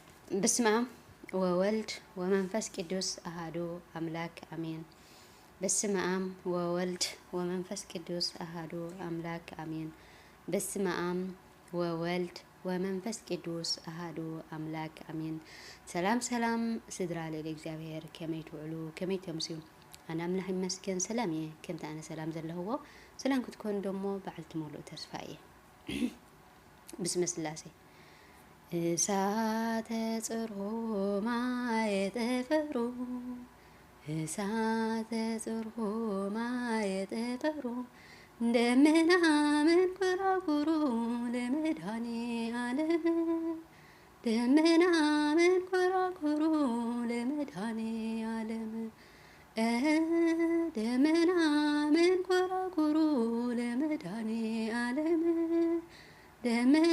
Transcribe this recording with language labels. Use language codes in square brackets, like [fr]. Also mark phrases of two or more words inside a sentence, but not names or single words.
[gez] በስመ አብ ወወልድ ወመንፈስ ቅዱስ አሐዱ አምላክ አሜን። በስመ አብ ወወልድ ወመንፈስ ቅዱስ አሐዱ አምላክ አሜን። በስመ አብ ወወልድ ወመንፈስ ቅዱስ አሐዱ አምላክ አሜን። [ti] ሰላም ሰላም ስድራ ለእግዚአብሔር ከመይ ትውዕሉ ከመይ ተምስዩ አነ አምላክ ይመስገን ሰላም እየ ከምቲ ኣነ ሰላም ዘለህዎ ሰላም ክትኮኑ ደሞ በዓልቲ ሙሉእ ተስፋ እየ ብስመ ስላሴ [gez] እሳተ ጽርሖ ማየጠፈሩ እሳተ ጽርሖ ማየጠፈሩ ደመና መንኰራኩሩ ለመድኃኔዓለም ደመና መንኰራኩሩ ለመድኃኔዓለም ደመና መንኰራኩሩ ለመድኃኔዓለም ደመና